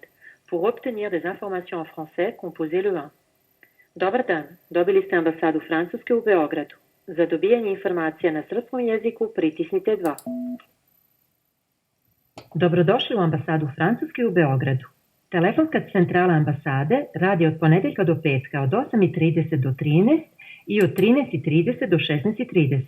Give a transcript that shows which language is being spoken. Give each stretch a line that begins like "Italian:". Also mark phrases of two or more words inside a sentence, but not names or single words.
French: Pour obtenir des informations en français, composez le 1.
Serbian: Dobar dan, dobili ste ambasadu Francuske u Beogradu. Za dobijanje informacija na srpskom jeziku pritisnite 2. Dobrodošli u ambasadu Francuske u Beogradu. Telefonska centrala ambasade radi od ponedeljka do petka od 8:30 do 13 i od 13:30 do 16:30.